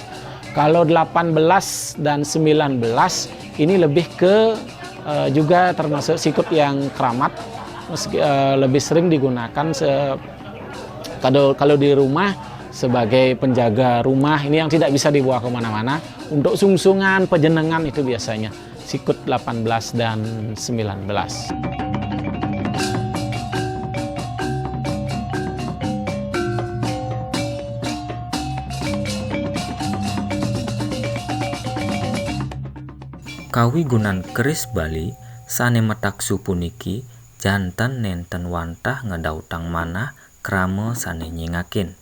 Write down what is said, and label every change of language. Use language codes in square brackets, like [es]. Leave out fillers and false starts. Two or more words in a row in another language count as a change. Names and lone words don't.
[id] Kalau 18 dan 19 ini lebih ke juga termasuk sikut yang keramat, lebih sering digunakan kalau di rumah sebagai penjaga rumah, ini yang tidak bisa dibawa kemana-mana. Untuk sungsungan, pejenengan itu biasanya sikut 18 dan 19. [ban] Kawigunan keris Bali sane metaksu puniki jantan nenten wantah ngedautang manah krama sane nyingakin.